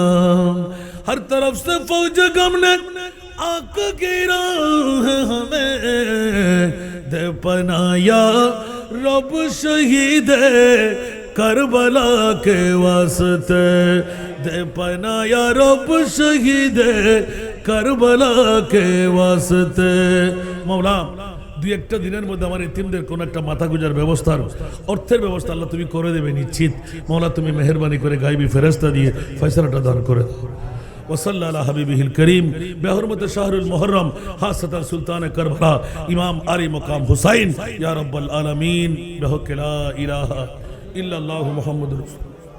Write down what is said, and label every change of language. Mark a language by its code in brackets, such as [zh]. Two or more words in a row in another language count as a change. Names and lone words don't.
[ur] ہر طرف سے فوج غم نے آقا گرا ہے ہمیں، دے پناہ یا رب شہید کربلا کے واسطے، دے پناہ یا رب شہید کربلا کے واسطے، مولا [bn] দুই একটা দিনের মধ্যে আমার এতিমদের কোন একটা মাথা গুজার ব্যবস্থার অর্থের ব্যবস্থা আল্লাহ তুমি করে দেবে নিশ্চিত। মওলা তুমি মেহেরবানি করে গায়বী ফেরেশতা দিয়ে ফয়সালাটা দান করে দাও। [ar] وصلى على حبيبه الكريم بحرمة شهر المحرم خاصة [ur] سلطان کربلا امام علی مقام حسین [ar] یا رب العالمین بحق لا الہ الا اللہ محمد رسول